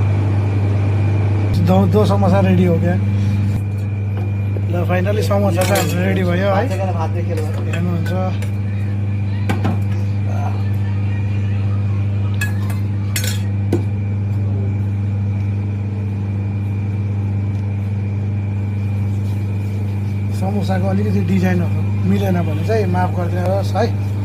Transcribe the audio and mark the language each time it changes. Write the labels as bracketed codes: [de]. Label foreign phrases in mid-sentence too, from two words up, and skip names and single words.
[hi] दो समोसा रेडी हो गया। [ne] ल फाइनली समोसा चाहिँ हाम्रो रेडी भयो है। भात देखेर हेर्नुहुन्छ समोसाको अलिकति डिजाइनहरू मिलेन भने चाहिँ माफ गरिदिनुहोस् है।